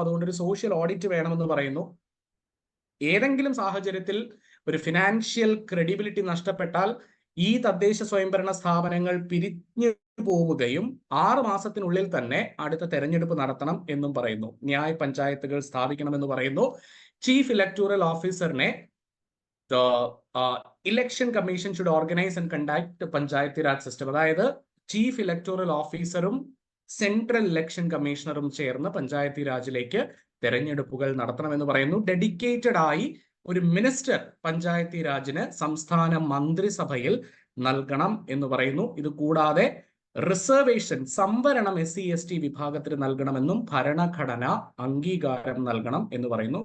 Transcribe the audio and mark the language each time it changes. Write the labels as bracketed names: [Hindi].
[Malayalam] അതുകൊണ്ട് ഒരു social audit വേണമെന്ന് പറയുന്നു. ഏതെങ്കിലും സാഹചര്യത്തിൽ ഒരു ഫിനാൻഷ്യൽ ക്രെഡിബിലിറ്റി നഷ്ടപ്പെട്ടാൽ ഈ തദ്ദേശ സ്വയംഭരണ സ്ഥാപനങ്ങൾ പിരിഞ്ഞു പോവുകയും 6 മാസത്തിനുള്ളിൽ തന്നെ അടുത്ത തെരഞ്ഞെടുപ്പ് നടത്തണം എന്നും പറയുന്നു. ന്യായ് പഞ്ചായത്തുകൾ സ്ഥാപിക്കണമെന്ന് പറയുന്നു. Chief electoral ഓഫീസറിനെ [English] the election commission should organize and conduct panchayat raj system. [Malayalam] അതായത് ചീഫ് ഇലക്ടോറൽ ഓഫീസറും സെൻട്രൽ ഇലക്ഷൻ കമ്മീഷണറും ചേർന്ന് പഞ്ചായത്തി രാജിലേക്ക് തെരഞ്ഞെടുപ്പുകൾ നടത്തണമെന്ന് പറയുന്നു. ഡെഡിക്കേറ്റഡ് ആയി ഒരു മിനിസ്റ്റർ പഞ്ചായത്തി രാജിന് സംസ്ഥാന മന്ത്രിസഭയിൽ നൽകണം എന്ന് പറയുന്നു. ഇത് കൂടാതെ റിസർവേഷൻ സംവരണം SC/ST വിഭാഗത്തിന് നൽകണമെന്നും ഭരണഘടന അംഗീകാരം നൽകണം എന്ന് പറയുന്നു.